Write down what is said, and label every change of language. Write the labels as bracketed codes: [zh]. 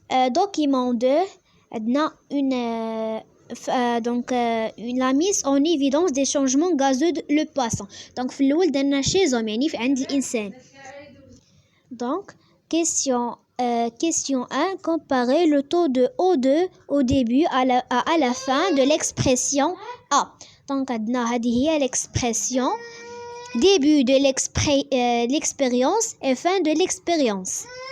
[fr] document 2 [ar] عندنا [fr] la mise en évidence des changements gazeux de le poisson. [ar] donc في الأول درنا [fr] chez homme [ar] يعني عند الإنسان. [fr] donc question 1, comparer le taux de O2 au début à la fin de l'expression A. donc [ar] عندنا هذه هي [fr] l'expression début de l'expérience et fin de l'expérience.